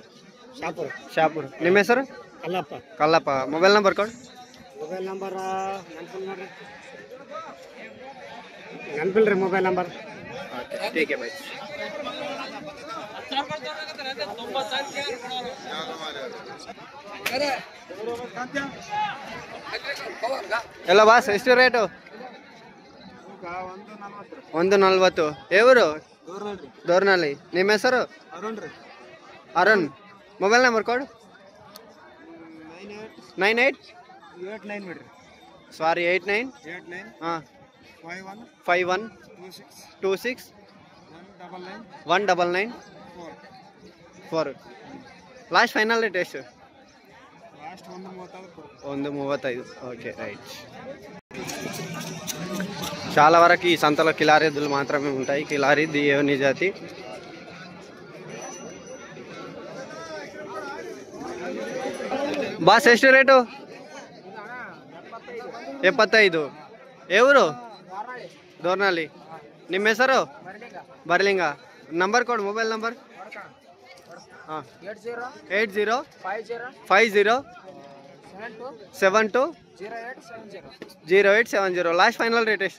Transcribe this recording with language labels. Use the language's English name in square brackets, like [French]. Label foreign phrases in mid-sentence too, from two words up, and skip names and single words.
[Telugu] షాపూర్. [Kannada] ನಿಮ್ಮ ಹೆಸರು? ಕಲ್ಲಪ್ಪ. ಮೊಬೈಲ್ ನಂಬರ್ ಕೊಡು. ಮೊಬೈಲ್ ನಂಬರ್ ನೆನಪಿಲ್ರಿ. ಮೊಬೈಲ್ ನಂಬರ್ [Hindi] ठीक है भाई. [Kannada] ಎಲ್ಲ ಬಾಸ್, ಎಷ್ಟು ರೇಟು? 140. [Telugu] ఎవరు? దోర్నల్లి. [Kannada] ನಿಮ್ಮ ಹೆಸರು? ಅರುಣ್. ಮೊಬೈಲ್ ನಂಬರ್ ಕೊಡು. 98 ಸಾರಿ 89 51 26 199 4. [English] last final rate ಎಷ್ಟು? 135. okay right. [Telugu] చాలా వరకు ఈ సంతలో కిలారి ఎద్దులు మాత్రమే ఉంటాయి. కిలారి దేవుని జాతి. బాస్ [Kannada] ಎಷ್ಟು ರೇಟು? [Telugu] 75. ఎవరు? దోర్నాలి. [Kannada] ನಿಮ್ಮ ಹೆಸರು? ಬರ್ಲಿಂಗ. ನಂಬರ್ ಕೊಡು, ಮೊಬೈಲ್ ನಂಬರ್. 80 50 72 0870. [English] last final rate ಎಷ್ಟು?